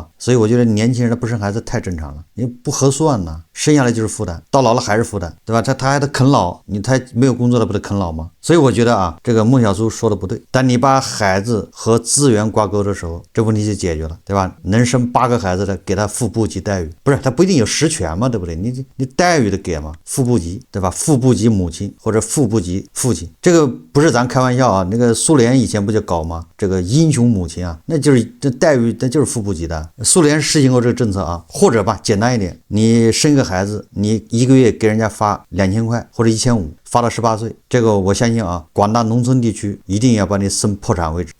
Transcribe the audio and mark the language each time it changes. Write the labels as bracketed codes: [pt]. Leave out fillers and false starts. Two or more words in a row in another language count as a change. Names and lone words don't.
[zh] 所以我覺得年輕人他不生孩子太正常了，你不合算呢，生下來就是負擔，到老了還是負擔，對吧？他還得啃老，他沒有工作了不得啃老嗎？所以我覺得啊，這個孟小叔說的不對，但你把孩子和資源掛鈎的時候，這問題就解決了，對吧？能生8個孩子的給他副部級待遇，不是他不一定有實權嘛，對不對？你待遇得給嘛，副部級，對吧？副部級母親或者副部級父親，這個不是咱開玩笑啊，那個蘇聯以前不就搞嗎？這個英雄母親啊，那就是這待遇，那就是副部級的。蘇聯實行過這個政策啊，或者吧，簡單一點，你生個孩子，你1個月給人家發2000塊或者1500，發到18歲，這個我相信啊，廣大農村地區一定要把你生破產為止。